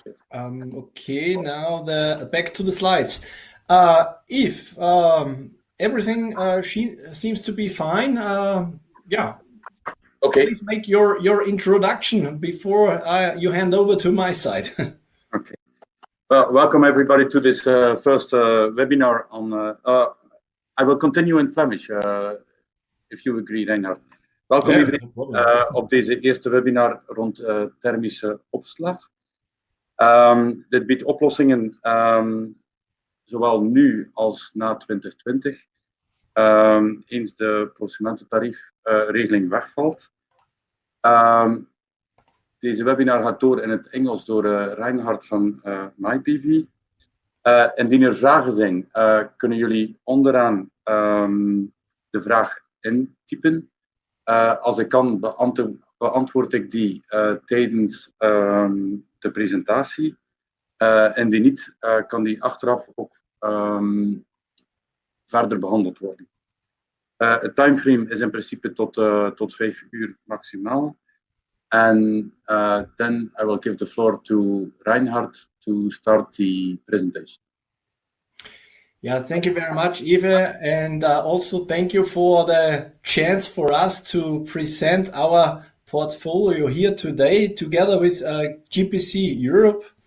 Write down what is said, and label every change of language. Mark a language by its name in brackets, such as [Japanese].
[English] Okay, now back to the slides. If everything seems to be fine, yeah. Okay. Please make your introduction before you hand over to my side. Okay. Well, welcome everybody to this first webinar on. I will continue in Flemish, if you agree, Reinhard. [Dutch] Welkom iedereen op deze eerste webinar rond thermische opslag. Dit biedt oplossingen zowel nu als na 2020, eens de consumententariefregeling wegvalt. Deze webinar gaat door in het Engels door Reinhard van MyPV. Indien er vragen zijn, kunnen jullie onderaan de vraag intypen. Als ik kan, beantwoord ik die tijdens de presentatie. Indien niet, kan die achteraf ook verder behandeld worden. Het timeframe is in principe tot 5 uur maximaal. [English] And then I will give the floor to Reinhard to start the presentation. Yeah, thank you very much, Yves, and also thank you for the chance for us to present our portfolio here today together with GPC Europe.